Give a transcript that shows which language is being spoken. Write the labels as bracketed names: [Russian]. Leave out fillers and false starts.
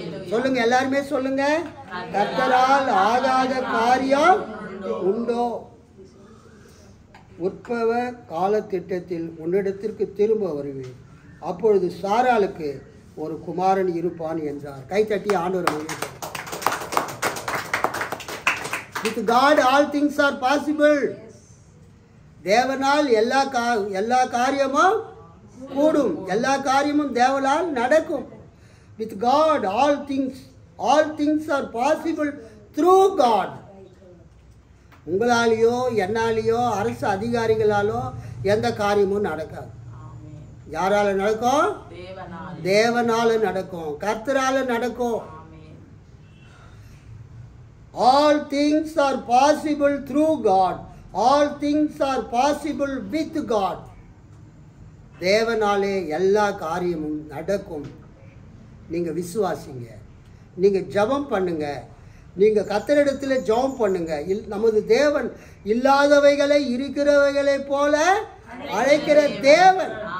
[Tamil] சொல்லுங்க, எல்லாருமே சொல்லுங்க. கர்த்தரால் ஆகாத காரியம் உண்டோ? உற்பவ காலத்திட்டத்தில் உன்னிடத்திற்கு திரும்ப வருவேன், அப்பொழுது சாராளுக்கு ஒரு குமாரன் இருப்பான் என்றார். கைத்தட்டி ஆண்டவர். [English] With God all things are possible. [Tamil] தேவனால் எல்லா காரியமும் கூடும், எல்லா காரியமும் தேவனால் நடக்கும். [English] With God all things are possible through God. [Tamil] உங்களாலேயோ என்னாலேயோ அரசு அதிகாரிகளாலோ எந்த காரியமும் நடக்காது. யாரால நடக்கும்? தேவனால நடக்கும், கர்த்தரால நடக்கும். [English] All things are possible through God. All things are possible with God. [Tamil] தேவனாலே எல்லா காரியமும் நடக்கும். நீங்க விசுவாசிங்க, நீங்க ஜெபம் பண்ணுங்க, நீங்க கர்த்தரிடத்தில் ஜெபம் பண்ணுங்க. நமது தேவன் இல்லாதவைகளை இருக்கிறவைகளை போல அழைக்கிற தேவன்.